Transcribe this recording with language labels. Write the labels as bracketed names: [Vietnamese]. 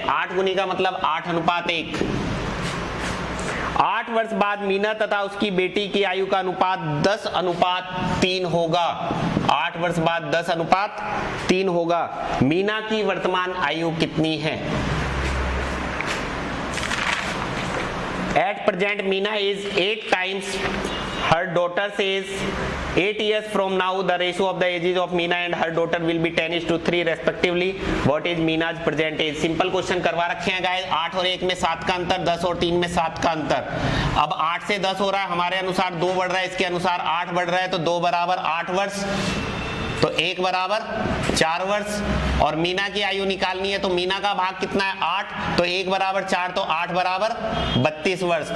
[Hindi] 8 गुनी का मतलब 8:1। 8 वर्ष बाद मीना तथा उसकी बेटी की आयु का अनुपात 10:3 होगा। 8 वर्ष बाद 10:3 होगा। मीना की वर्तमान आयु कितनी है? [English] At present Meena is 8 times her daughter says 8 years from now the ratio of the ages of Meena and her daughter will be 10:3 respectively. What is Meena's present age? [Hindi] Simple question करवा रखे हैं गाइस। 8 और 1 में 7 का अंतर, 10 और 3 में 7 का अंतर। अब 8 से 10 हो रहा है, हमारे अनुसार 2 बढ़ रहा है, इसके अनुसार 8 बढ़ रहा है, तो 2 बराबर 8 वर्ष, तो 1 बराबर 4 वर्ष। और मीना की आयु निकालनी है, तो मीना का भाग कितना है 8, तो 1 बराबर 4, तो 8 बराबर 32 वर्ष।